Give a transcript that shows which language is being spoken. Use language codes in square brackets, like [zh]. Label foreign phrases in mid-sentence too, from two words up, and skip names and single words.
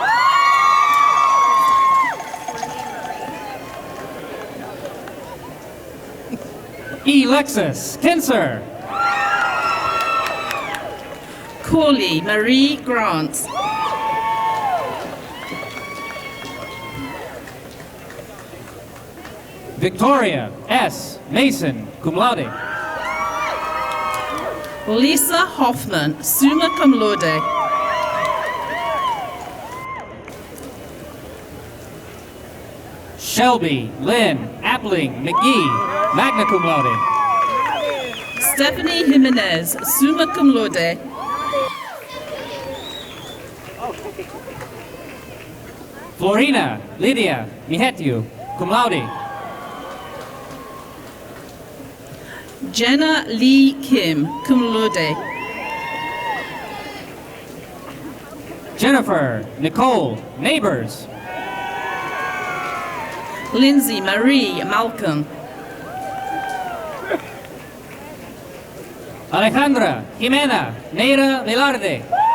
[en] Alexis Kinser. Corley Marie Grant. Victoria S. Mason, [la] cum laude. [en] Lisa Hoffman, [la] summa cum laude. [en] Shelby Lynn Appling McGee, [la] magna cum laude. [en] Stephanie Jimenez, [la] summa cum laude. [en] Florina Lydia Mihetiu, [la] cum laude. [en] Jenna Lee Kim, [la] cum laude. [en] Jennifer Nicole Neighbors. Lindsay Marie Malcolm. Alejandra Jimena Neira Velarde.